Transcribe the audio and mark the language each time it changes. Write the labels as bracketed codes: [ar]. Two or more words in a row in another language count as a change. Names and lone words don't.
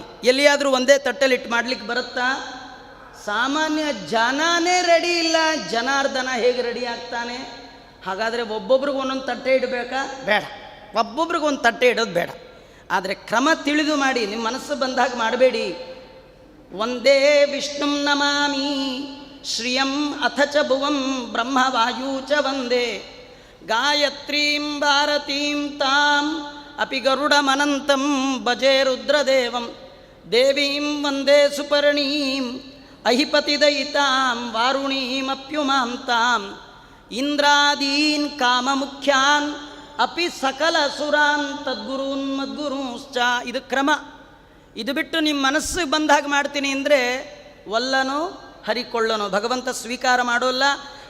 [kn] ಎಲ್ಲಿಯಾದರೂ ಒಂದೇ ತಟ್ಟೆಲಿಟ್ಟು ಮಾಡಲಿಕ್ಕೆ ಬರುತ್ತಾ? ಸಾಮಾನ್ಯ ಜನನೇ ರೆಡಿ ಇಲ್ಲ. ಜನಾರ್ದನ ಹೇಗೆ ರೆಡಿ ಆಗ್ತಾನೆ? ಹಾಗಾದರೆ ಒಬ್ಬೊಬ್ರಿಗೆ ಒಂದೊಂದು ತಟ್ಟೆ ಇಡಬೇಕಾ? ಬೇಡ. ಒಬ್ಬೊಬ್ರಿಗೆ ಒಂದು ತಟ್ಟೆ ಇಡೋದು ಬೇಡ. ಆದರೆ ಕ್ರಮ ತಿಳಿದು ಮಾಡಿ, ನಿಮ್ಮ ಮನಸ್ಸು ಬಂದಾಗ ಮಾಡಬೇಡಿ. [sa] ಒಂದೇ ವಿಷ್ಣುಂ ನಮಾಮಿ ಶ್ರಿಯಂ ಅಥ ಚ ಭುವಂ ಬ್ರಹ್ಮವಾಯೂ ಚ ವಂದೇ ಗಾಯತ್ರೀಂ ಭಾರತೀಂ ತಾಂ ಅಪಿ ಗರುಡಮನಂತಂ ಭಜೆ ರುದ್ರದೇವಂ ದೇವೀಂ ವಂದೇ ಸುಪರ್ಣೀಂ ಅಹಿಪತಿದಯಿತಾಂ ವಾರುಣೀಮಪ್ಯುಮಾಂ ತಾಂ ಇಂದ್ರಾದೀನ್ ಕಾಮಮುಖ್ಯಾನ್ ಅಪಿ ಸಕಲ ಸುರಾನ್ ತದ್ಗುರೂನ್ ಮದ್ಗುರೂಶ್ಚ. [kn] ಇದು ಕ್ರಮ. ಇದು ಬಿಟ್ಟು ನಿಮ್ಮ ಮನಸ್ಸಿಗೆ ಬಂದಾಗ ಮಾಡ್ತೀನಿ ಅಂದರೆ ಒಲ್ಲನೋ ಹರಿಕೊಳ್ಳನೋ ಭಗವಂತ ಸ್ವೀಕಾರ ಮಾಡೋಲ್ಲ.